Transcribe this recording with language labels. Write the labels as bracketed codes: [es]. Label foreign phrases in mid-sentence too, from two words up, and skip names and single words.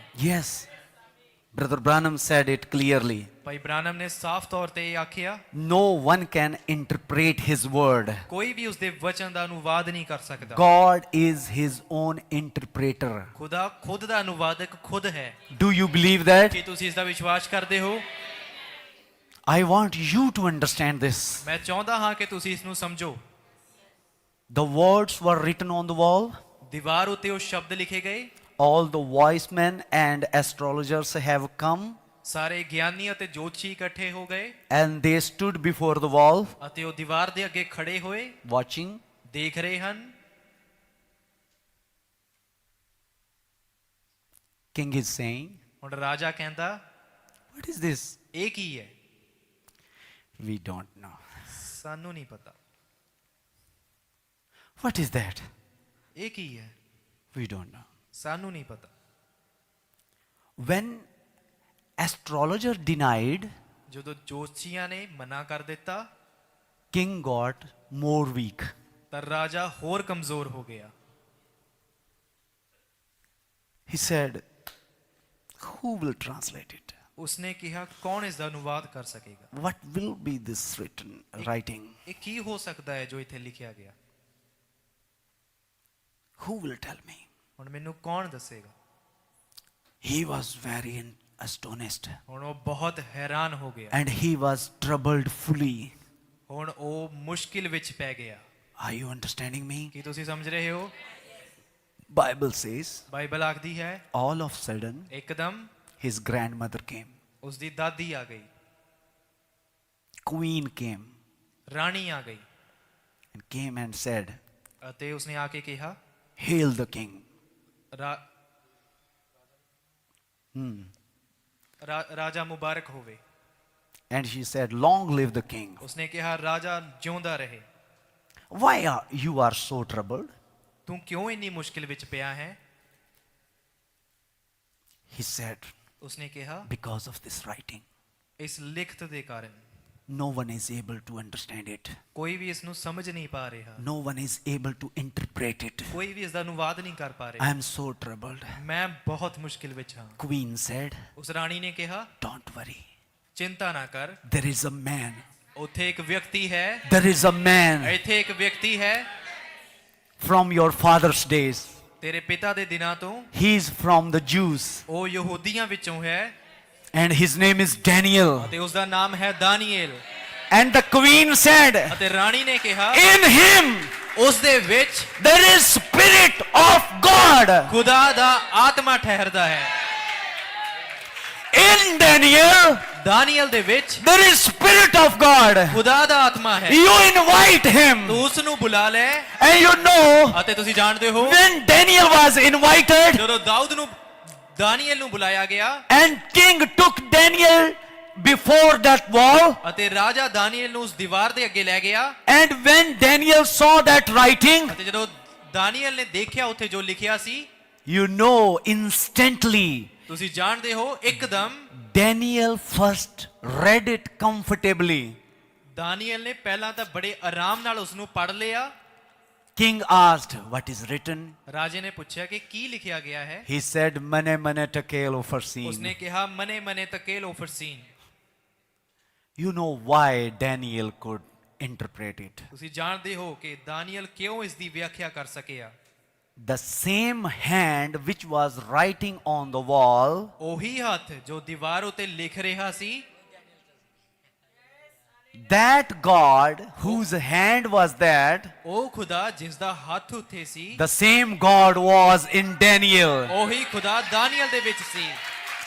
[en] Yes, Brother Branham said it clearly. [pa] ਭਾਈ ਬ੍ਰਾਨਮ ਨੇ ਸਾਫ਼ ਤੌਰ ਤੇ ਇਹ ਆਖਿਆ, [en] No one can interpret his word. [pa] ਕੋਈ ਵੀ ਉਸ ਦੇ ਵਚਨ ਦਾ ਅਨੁਵਾਦ ਨਹੀਂ ਕਰ ਸਕਦਾ। [en] God is his own interpreter. [pa] ਖੁਦਾ ਖੁਦ ਦਾ ਅਨੁਵਾਦਕ ਖੁਦ ਹੈ। [en] Do you believe that? [pa] ਕੀ ਤੁਸੀਂ ਇਸ ਦਾ ਵਿਸ਼ਵਾਸ ਕਰਦੇ ਹੋ? [en] I want you to understand this. [pa] ਮੈਂ ਚਾਹੁੰਦਾ ਹਾਂ ਕਿ ਤੁਸੀਂ ਇਸ ਨੂੰ ਸਮਝੋ। [en] The words were written on the wall. [pa] ਦੀਵਾਰ ਉਤੇ ਉਹ ਸ਼ਬਦ ਲਿਖੇ ਗਏ। [en] All the wise men and astrologers have come, [pa] ਸਾਰੇ ਗਿਆਨੀ ਅਤੇ ਜੋਤਸ਼ੀ ਇਕੱਠੇ ਹੋ ਗਏ [en] and they stood before the wall [pa] ਅਤੇ ਉਹ ਦੀਵਾਰ ਦੇ ਅੱਗੇ ਖੜੇ ਹੋਏ [en] watching. [pa] ਦੇਖ ਰਹੇ ਹਨ। [en] King is saying, [pa] ਹੁਣ ਰਾਜਾ ਕਹਿੰਦਾ, [en] what is this? [pa] ਇਹ ਕੀ ਹੈ? [en] We don't know. [pa] ਸਾਨੂੰ ਨਹੀਂ ਪਤਾ। [en] What is that? [pa] ਇਹ ਕੀ ਹੈ? [en] We don't know. [pa] ਸਾਨੂੰ ਨਹੀਂ ਪਤਾ। [en] When astrologer denied, [pa] ਜਦੋਂ ਜੋਤਸ਼ੀਆਂ ਨੇ ਮਨਾ ਕਰ ਦਿੱਤਾ [en] king got more weak. [pa] ਤਾਂ ਰਾਜਾ ਹੋਰ ਕਮਜ਼ੋਰ ਹੋ ਗਿਆ। [en] He said, who will translate it? [pa] ਉਸਨੇ ਕਿਹਾ, ਕੌਣ ਇਸ ਦਾ ਅਨੁਵਾਦ ਕਰ ਸਕੇਗਾ? [en] What will be this writing? [pa] ਇਹ ਕੀ ਹੋ ਸਕਦਾ ਹੈ ਜੋ ਇੱਥੇ ਲਿਖਿਆ ਗਿਆ? [en] Who will tell me? [pa] ਹੁਣ ਮੈਨੂੰ ਕੌਣ ਦੱਸੇਗਾ? [en] He was very astonished, [pa] ਹੁਣ ਉਹ ਬਹੁਤ ਹੈਰਾਨ ਹੋ ਗਿਆ। [en] and he was troubled fully. [pa] ਹੁਣ ਉਹ ਮੁਸ਼ਕਿਲ ਵਿੱਚ ਪੈ ਗਿਆ। [en] Are you understanding me? [pa] ਕੀ ਤੁਸੀਂ ਸਮਝ ਰਹੇ ਹੋ? [en] Bible says, [pa] ਬਾਈਬਲ ਆਖਦੀ ਹੈ, [en] all of a sudden [pa] ਇੱਕਦਮ [en] his grandmother came, [pa] ਉਸ ਦੀ ਦਾਦੀ ਆ ਗਈ, [en] queen came, [pa] ਰਾਣੀ ਆ ਗਈ [en] and came and said, [pa] ਅਤੇ ਉਸਨੇ ਆ ਕੇ ਕਿਹਾ, [en] hail the king. [pa] ਰਾਜਾ ਮੁਬਾਰਕ ਹੋਵੇ। [en] And she said, long live the king. [pa] ਉਸਨੇ ਕਿਹਾ, ਰਾਜਾ ਜਿਉਂਦਾ ਰਹੇ। [en] Why you are so troubled? [pa] ਤੂੰ ਕਿਉਂ ਇੰਨੀ ਮੁਸ਼ਕਿਲ ਵਿੱਚ ਪਿਆ ਹੈ? [en] He said, [pa] ਉਸਨੇ ਕਿਹਾ, [en] because of this writing. [pa] ਇਸ ਲਿਖਤ ਦੇ ਕਾਰਨ [en] No one is able to understand it. [pa] ਕੋਈ ਵੀ ਇਸ ਨੂੰ ਸਮਝ ਨਹੀਂ ਪਾ ਰਿਹਾ, [en] No one is able to interpret it. [pa] ਕੋਈ ਵੀ ਇਸ ਦਾ ਅਨੁਵਾਦ ਨਹੀਂ ਕਰ ਪਾ [en] I [pa] ਰਿਹਾ। [en] am so troubled. [pa] ਮੈਂ ਬਹੁਤ ਮੁਸ਼ਕਿਲ ਵਿੱਚ ਹਾਂ। [en] Queen said, [pa] ਉਸ ਰਾਣੀ ਨੇ ਕਿਹਾ, [en] don't worry. [pa] ਚਿੰਤਾ ਨਾ ਕਰ, [en] There is a man. [pa] ਉੱਥੇ ਇੱਕ ਵਿਅਕਤੀ ਹੈ, [en] There is a man [pa] ਇੱਥੇ ਇੱਕ ਵਿਅਕਤੀ ਹੈ [en] from your father's days. [pa] ਤੇਰੇ ਪਿਤਾ ਦੇ ਦਿਨਾਂ ਤੋਂ, [en] He is from the Jews. [pa] ਉਹ ਯਹੂਦੀਆਂ ਵਿੱਚੋਂ ਹੈ [en] And his name is Daniel. [pa] ਅਤੇ ਉਸ ਦਾ ਨਾਮ ਹੈ ਦਾਨੀਏਲ। [en] And the queen said, [pa] ਅਤੇ ਰਾਣੀ ਨੇ ਕਿਹਾ, [en] in him [pa] ਉਸ ਦੇ ਵਿੱਚ [en] there is spirit of God. [pa] ਖੁਦਾ ਦਾ ਆਤਮਾ ਠਹਿਰਦਾ ਹੈ। [en] In Daniel [pa] ਦਾਨੀਏਲ ਦੇ ਵਿੱਚ [en] there is spirit of God. [pa] ਖੁਦਾ ਦਾ ਆਤਮਾ ਹੈ। [en] You invite him. [pa] ਤੂੰ ਉਸ ਨੂੰ ਬੁਲਾ ਲੈ। [en] And you know, [pa] ਅਤੇ ਤੁਸੀਂ ਜਾਣਦੇ ਹੋ, [en] when Daniel was invited [pa] ਜਦੋਂ ਦਾਊਦ ਨੂੰ ਦਾਨੀਏਲ ਨੂੰ ਬੁਲਾਇਆ ਗਿਆ [en] and king took Daniel before that wall, [pa] ਅਤੇ ਰਾਜਾ ਦਾਨੀਏਲ ਨੂੰ ਉਸ ਦੀਵਾਰ ਦੇ ਅੱਗੇ ਲੈ ਗਿਆ, [en] and when Daniel saw that writing, [pa] ਅਤੇ ਜਦੋਂ ਦਾਨੀਏਲ ਨੇ ਦੇਖਿਆ ਉੱਥੇ ਜੋ ਲਿਖਿਆ ਸੀ, [en] you know, instantly [pa] ਤੁਸੀਂ ਜਾਣਦੇ ਹੋ, ਇੱਕਦਮ [en] Daniel first read it comfortably. [pa] ਦਾਨੀਏਲ ਨੇ ਪਹਿਲਾਂ ਤਾਂ ਬੜੇ ਆਰਾਮ ਨਾਲ ਉਸ ਨੂੰ ਪੜ੍ਹ ਲਿਆ। [en] King asked, what is written? [pa] ਰਾਜੇ ਨੇ ਪੁੱਛਿਆ ਕਿ ਕੀ ਲਿਖਿਆ ਗਿਆ ਹੈ। [en] He said, [arc] mane mane tekel [pa] ਉਸਨੇ [arc] ufarsin. [pa] ਕਿਹਾ, [arc] מנא מנא תקל ופרסין. [en] You know why Daniel could interpret it. [pa] ਤੁਸੀਂ ਜਾਣਦੇ ਹੋ ਕਿ ਦਾਨੀਏਲ ਕਿਉਂ ਇਸ ਦੀ ਵਿਆਖਿਆ ਕਰ ਸਕਿਆ। [en] The same hand which was writing on the wall [pa] ਉਹੀ ਹੱਥ ਜੋ ਦੀਵਾਰ ਉਤੇ ਲਿਖ ਰਿਹਾ ਸੀ, [en] that God whose hand was that, [pa] ਉਹ ਖੁਦਾ ਜਿਸ ਦਾ ਹੱਥ ਉੱਥੇ ਸੀ, [en] the same God was in Daniel. [pa] ਉਹੀ ਖੁਦਾ ਦਾਨੀਏਲ ਦੇ ਵਿੱਚ ਸੀ।